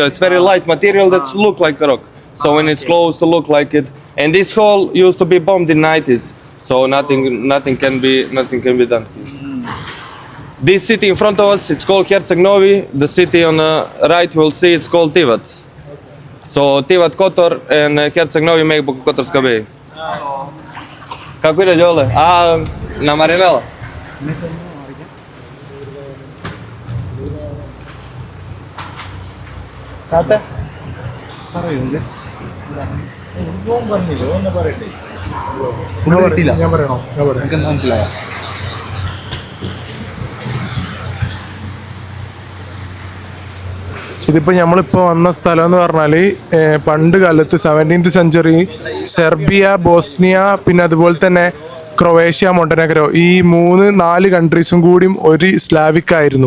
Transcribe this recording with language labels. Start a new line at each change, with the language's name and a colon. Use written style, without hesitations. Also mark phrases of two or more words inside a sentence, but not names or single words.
English: It's very light material that look like a rock. So when it's closed, to look like it. And this hole used to be bombed in 90s. So nothing can be done here. This city in front of us, it's called Herceg Novi. The city on the right, we'll see, it's called Tivat. So Tivat Kotor and Herceg Novi make Kotorska Bay.
Serbian: Kako ide dole? Na Marinela. Sate?
Malayalam: പറയുന്നത് ഒന്ന് പറയട്ടെ. ഞാൻ പറയണോ? മനസ്സിലായോ? ഇതിപ്പോൾ നമ്മളിപ്പോൾ വന്ന സ്ഥലം എന്ന് പറഞ്ഞാൽ പണ്ട് കാലത്ത്
English: 17th century
Malayalam: സെർബിയ, ബോസ്നിയ, പിന്നെ അതുപോലെ തന്നെ ക്രൊയേഷ്യ, മൊണ്ടനെഗ്രോ, ഈ 3-4 കൺട്രീസും കൂടിയും ഒരു സ്ലാവിക് ആയിരുന്നു.